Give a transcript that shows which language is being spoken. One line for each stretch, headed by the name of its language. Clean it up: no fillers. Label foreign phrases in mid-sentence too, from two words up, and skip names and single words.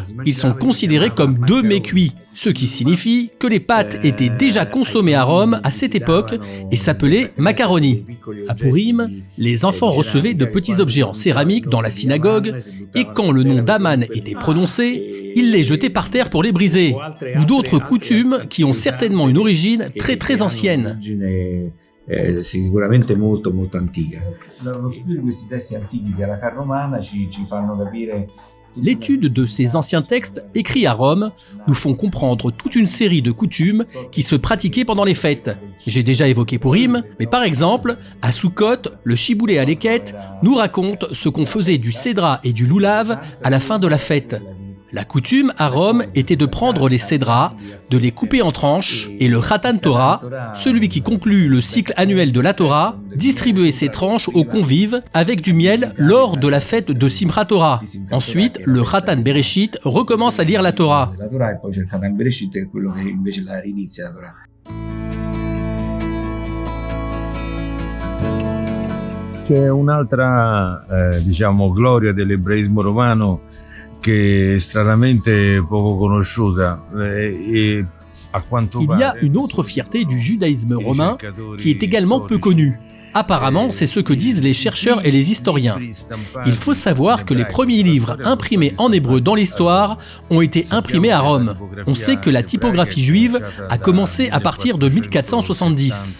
French: Ils sont considérés comme deux mets cuits, ce qui signifie que les pâtes étaient déjà consommées à Rome à cette époque et s'appelaient macaroni. À Purim, les enfants recevaient de petits objets en céramique dans la synagogue et quand le nom d'Aman était prononcé, ils les jetaient par terre pour les briser, ou d'autres coutumes qui ont certainement une origine très ancienne.
Italian: Sicuramente molto antica. Lo studio di questi testi antichi di halakha romana ci fanno capire.
French: L'étude de ces anciens textes écrits à Rome nous font comprendre toute une série de coutumes qui se pratiquaient pendant les fêtes. J'ai déjà évoqué Purim, mais par exemple, à Sukkot, le Shibbolé Haleket nous raconte ce qu'on faisait du cédra et du loulav à la fin de la fête. La coutume à Rome était de prendre les cédras, de les couper en tranches et le Khatan Torah, celui qui conclut le cycle annuel de la Torah, distribuer ces tranches aux convives avec du miel lors de la fête de Simchat Torah. Ensuite, le Khatan Bereshit recommence à lire la Torah.
Italian: C'è un'altra, gloria dell'ebraismo romano che è stranamente poco conosciuta.
French: Il y a une autre fierté du judaïsme romain qui est également peu connue. Apparemment, c'est ce que disent les chercheurs et les historiens. Il faut savoir que les premiers livres imprimés en hébreu dans l'histoire ont été imprimés à Rome. On sait que la typographie juive a commencé à partir de 1470.